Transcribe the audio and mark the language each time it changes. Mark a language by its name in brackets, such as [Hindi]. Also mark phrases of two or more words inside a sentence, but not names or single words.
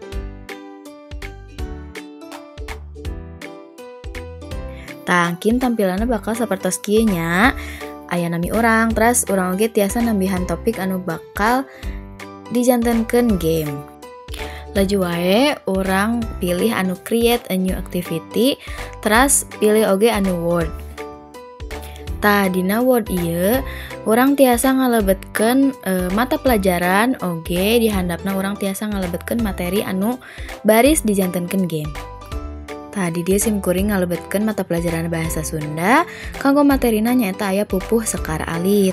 [Sundanese] Tah, angkin tampilanna bakal sapertos kieu nya. Aya nami urang, terus urang oge tiasa nambihan topik anu bakal dijantenkeun game. Laju wae urang pilih anu [English] create a new activity, [Sundanese] terus pilih oge anu word. Tah, dina word ieu urang tiasa ngalebetkeun mata pelajaran oge di handapna urang tiasa ngalebetkeun materi anu baris dijantenkeun game. Tah, di dieu simkuring ngalebetkeun mata pelajaran bahasa Sunda kanggo materina nyaeta aya pupuh sekar alit.